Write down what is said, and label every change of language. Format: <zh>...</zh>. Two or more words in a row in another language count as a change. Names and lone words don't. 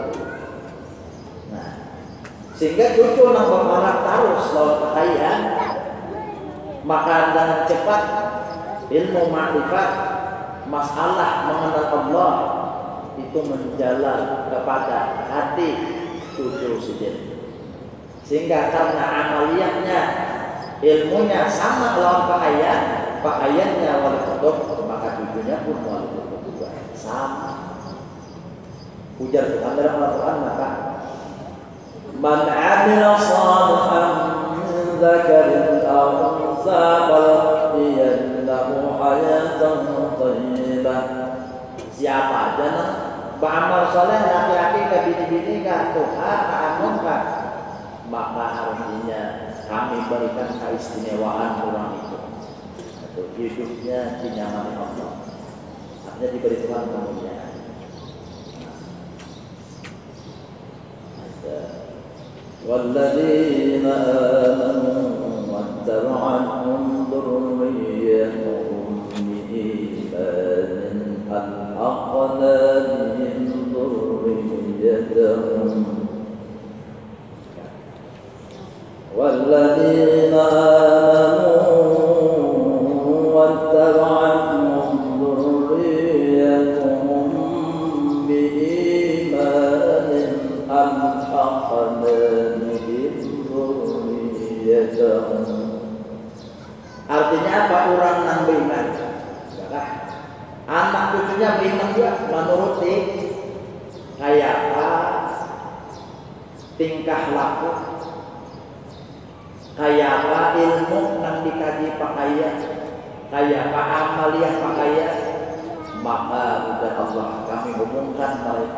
<bjn>Nah, sehingga cucu nang berharap terus lawan pakaian, maka dengan cepat ilmu makrifat masalah mengenal Allah itu menjalar kepada hati cucu sidin. Sehingga karena amaliyahnya, ilmunya sama lawan pakaian, pakaiannya wali kutub, maka cucunya pun wali kutub juga sama. Ujar Tuhan dalam Al-Quran,</bjn> <ar>maka من عمل صالحا من ذكر أو أنثى فلنحيينه حياة طيبة.</ar> <bjn>Siapa aja nak beramal saleh, laki-laki ke bini-bini ke Tuhan ke anunkah, maka artinya kami berikan keistimewaan orang itu, atau hidupnya dinyamani Allah, artinya diberi Tuhan kemuliaan.</bjn> <ar>والذين آمنوا واتبعتهم ذريتهم بإيمان ألحقنا بهم ذريتهم والذين آمنوا واتبعتهم ذريتهم بإيمان ألحقنا</ar> <bjn>Artinya apa? Orang nang beriman, anak cucunya beriman juga, menuruti kayak apa tingkah laku, kayak apa ilmu nang dikaji pakaian, kayak apa amaliyah pakaian, maka udah Allah kami hubungkan mereka.</bjn>